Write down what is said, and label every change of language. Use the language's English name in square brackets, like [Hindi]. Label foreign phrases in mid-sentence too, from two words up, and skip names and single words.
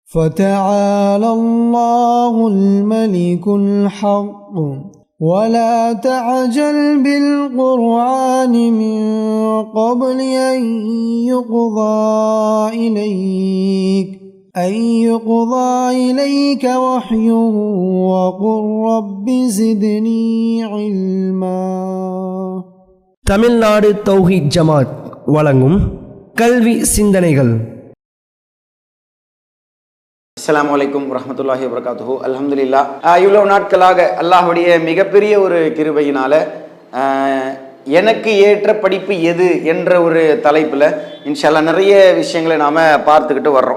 [Arabic] فتعالى الله الملك الحق ولا تعجل بالقرآن من قبل أن يقضى إليك وحيه وقل رب زدني علما. [Tamil] தமிழ்நாடு தௌஹீத் ஜமாத் வழங்கும் கல்வி சிந்தனைகள். [Arabic] السلام عليكم ورحمة الله وبركاته. அல்ஹம்துலில்லாஹ். [Tamil] இவ்வளவு நாட்களாக அல்லாஹ்வுடைய மிகப்பெரிய ஒரு கிருபையினால எனக்கு ஏற்ற படிப்பு எது என்ற ஒரு தலைப்பில் [Arabic] إن شاء الله [Tamil] நிறைய விஷயங்களை நாம் பார்த்துக்கிட்டு வர்றோம்.